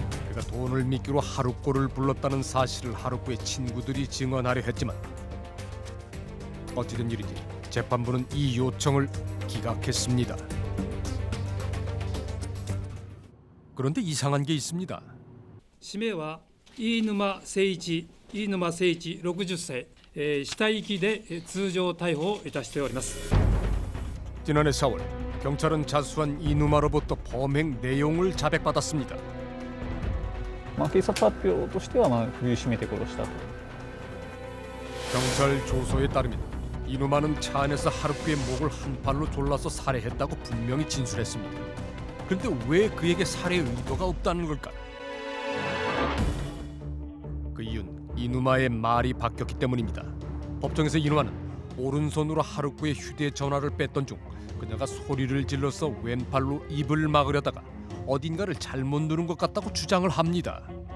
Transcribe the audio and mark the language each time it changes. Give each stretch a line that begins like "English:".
Korean: 그가 돈을 미끼로 하루코를 불렀다는 사실을 하루코의 친구들이 증언하려 했지만 어찌된 일인지 재판부는 이 요청을 기각했습니다. 그런데 이상한 게 있습니다.
Japanese: 氏名は 飯沼誠一 60歳、死体遺棄で通常逮捕いたしております。
Korean: 지난해 4월 경찰은 자수한 이누마로부터 범행 내용을 자백받았습니다.
Japanese: 警察発表としては首を絞めて殺したと。
Korean: 경찰 조서에 따르면 이누마는 차 안에서 하루코의 목을 한 팔로 졸라서 살해했다고 분명히 진술했습니다. 그런데 왜 그에게 살해 의도가 없다는 걸까? 그 이유는 이누마의 말이 바뀌었기 때문입니다. 법정에서 이누마는 오른손으로 하루코의 휴대전화를 뺐던 중 그녀가 소리를 질러서 왼팔로 입을 막으려다가 어딘가를 잘못 누른 것 같다고 주장을 합니다.